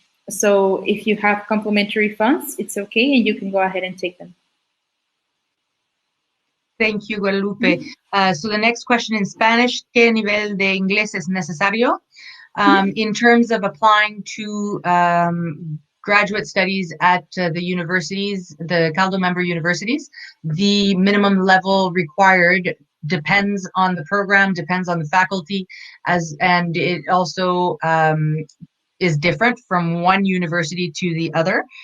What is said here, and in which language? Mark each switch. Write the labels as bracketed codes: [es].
[en] So if you have complementary funds, it's okay, and you can go ahead and take them. Thank you, Guadalupe. So the next question in Spanish, [es] ¿qué nivel de inglés es necesario? [en] In terms of applying to graduate studies at the universities, the Caldo member universities, the minimum level required depends on the program, depends on the faculty, and it also is different from one university to the other.